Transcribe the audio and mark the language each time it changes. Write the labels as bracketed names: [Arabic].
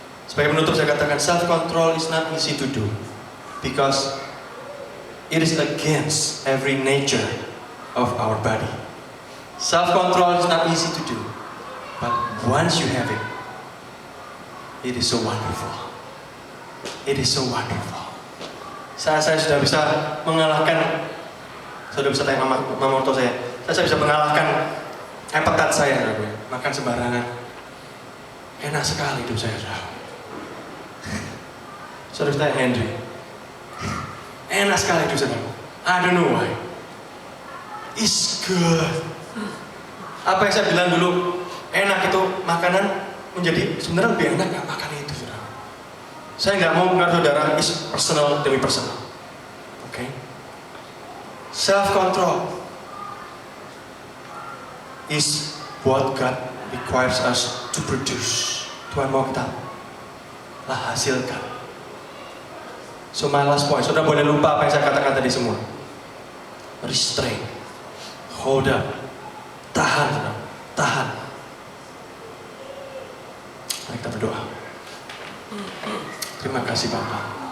[Indonesian] Sebagai penutup saya katakan, [English] self control is not easy to do because it is against every nature of our body. Self control is not easy to do, but once you have it, it is so wonderful. It is so wonderful. [Indonesian] Saya sudah bisa mengalahkan, sudah bisa tanya mama orto saya bisa mengalahkan appetite saya, makan sembarangan. Enak sekali hidup saya, saudara tanya Henry, enak sekali hidup saya. [English] I don't know why. It's good. [Indonesian] Apa yang saya bilang dulu, enak itu makanan menjadi sebenarnya lebih enak nggak makan itu, saudara. Saya nggak mau mengaruh saudara, [English] is personal demi personal. [Indonesian] Oke? [English] Self control is what God requires us to produce. [Indonesian] Tuhan mau kita hasilkan. [English] So my last point, [Indonesian] saudara boleh lupa apa yang saya katakan tadi semua. [English] Restrain, hold up, [Indonesian] tahan, saudara, tahan. Mari kita berdoa. Terima kasih Bapak.